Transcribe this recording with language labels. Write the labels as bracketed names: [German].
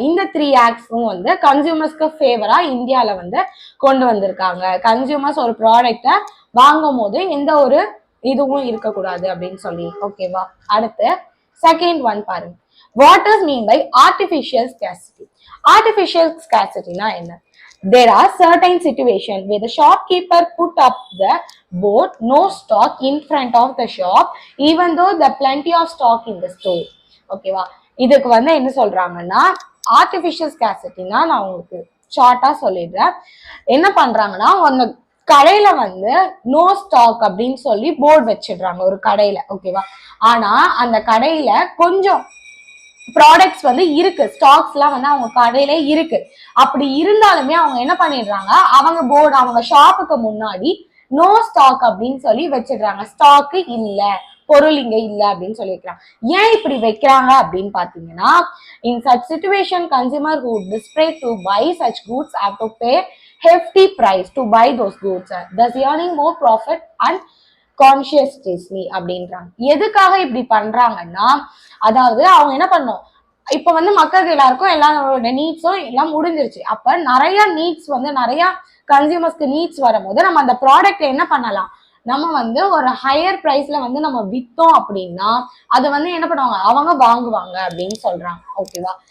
[Tamil] இந்த 3 ஆக்ட்ஸும் வந்து கன்சியூமர்ஸ்க்கு ஃபேவரா இந்தியால வந்து கொண்டு வந்திருக்காங்க. கன்சியூமர்ஸ் ஒரு ப்ராடக்ட வாங்கும் போது எந்த ஒரு இதுவும் இருக்கக்கூடாது அப்படின்னு சொல்லி. ஓகேவா? அடுத்து செகண்ட் ஒன் பாருங்க. [English] What is mean by artificial scarcity? [Tamil] Artificial ஸ்கேர்சிட்டினா என்ன? [English] There are certain situations where the shopkeeper put up the board no stock in front of the shop even though there plenty of stock in the store. [Tamil] ஓகேவா? இதுக்கு வந்து என்ன சொல்றாங்கன்னா, artificial ஸ்கேர்சிட்டினா நான் உங்களுக்கு ஷார்ட்டா சொல்லிடுறேன். என்ன பண்றாங்கன்னா, அந்த கடையில வந்து நோ ஸ்டாக் அப்படின்னு சொல்லி போர்டு வச்சிடுறாங்க ஒரு கடையில. ஓகேவா? ஆனா அந்த கடையில கொஞ்சம் ப்ராடக்ட்ஸ் வந்து இருக்கு, ஸ்டாக்ஸ் எல்லாம் வந்து அவங்க கடையில இருக்கு. அப்படி இருந்தாலுமே அவங்க என்ன பண்ணிடுறாங்க, அவங்க போர்டு அவங்க ஷாப்புக்கு முன்னாடி நோ ஸ்டாக் அப்படின்னு சொல்லி வச்சிடுறாங்க. ஸ்டாக்கு இல்ல, பொருள் இங்க இல்ல அப்படின்னு சொல்லி வைக்கிறாங்க. ஏன் இப்படி வைக்கிறாங்க அப்படின்னு பாத்தீங்கன்னா, [English] in such situation consumer who desperate to buy such goods have to pay hefty price to buy those goods, thus earning more profit and consciously [Tamil] அப்படின்றாங்க. எதுக்காக இப்படி பண்றாங்கன்னா, அதாவது அவங்க என்ன பண்ணும், இப்ப வந்து மக்களுக்கு எல்லாருக்கும் எல்லாரோட நீட்ஸும் எல்லாம் முடிஞ்சிருச்சு. அப்ப நிறைய நீட்ஸ் வந்து நிறைய கன்சியூமர்ஸ்க்கு நீட்ஸ் வரும்போது நம்ம அந்த ப்ராடக்ட் என்ன பண்ணலாம், நம்ம வந்து ஒரு ஹையர் பிரைஸ்ல வந்து நம்ம வித்தோம் அப்படின்னா அதை வந்து என்ன பண்ணுவாங்க, அவங்க வாங்குவாங்க அப்படின்னு சொல்றாங்க. ஓகேவா?